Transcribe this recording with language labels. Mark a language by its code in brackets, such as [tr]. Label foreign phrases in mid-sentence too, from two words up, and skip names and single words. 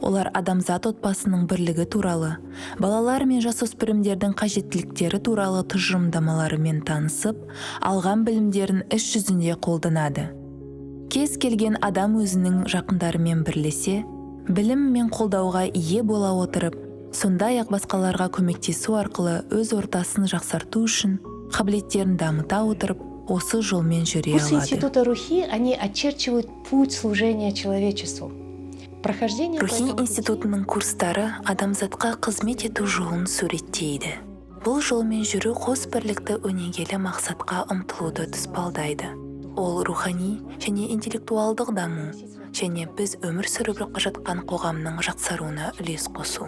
[kk] Олар адамзат отбасының бірлігі туралы, балалар мен жасөспірімдердің қажеттіліктері туралы тұжырымдамаларымен танысып, алған білімдерін іс жүзінде қолданады. Кез келген адам өзінің жақындарымен бірлесе, білім мен қолдауға ие бола отырып, сондай-ақ басқаларға көмектесу арқылы өз ортасын жақсарту үшін қабілеттерін дамыта отырып, осы жолмен жүре [ru] Курсы [kk] алады. [ru] Института Рухи, они очерчивают путь служения человечеству. Прохождение по Рухи этому пути- [kk] институтының курстары адамзатқа қызмет ету жолын суреттейді. Бұл жолмен жүру қос бірлікті өнегелі мақсатқа ұмтылуды тұспалдайды. Ол рухани және интеллектуалдық даму, және біз өмір сүріп жатқан қоғамның жақсаруына үлес қосу.